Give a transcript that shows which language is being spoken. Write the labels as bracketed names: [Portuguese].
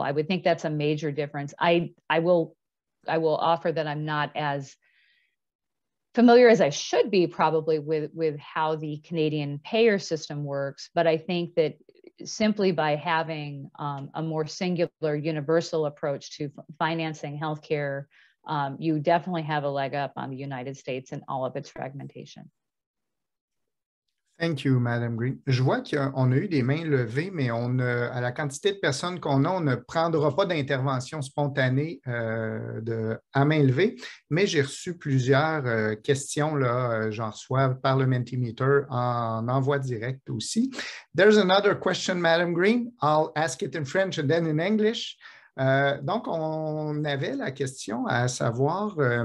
[English] I would think that's a major difference. I will offer that I'm not as familiar as I should be probably with how the Canadian payer system works, but I think that simply by having a more singular universal approach to financing healthcare, you definitely have a leg up on the United States and all of its fragmentation. Thank you, Madame Greene. [French] Je vois qu'on a eu des mains levées, mais à la quantité de personnes qu'on a, on ne prendra pas d'intervention spontanée à main levée, mais j'ai reçu plusieurs questions, j'en reçois par le Mentimeter en envoi direct aussi. [English] There's another question, Madame Greene. I'll ask it in French and then in English. [French] Donc, on avait la question à savoir...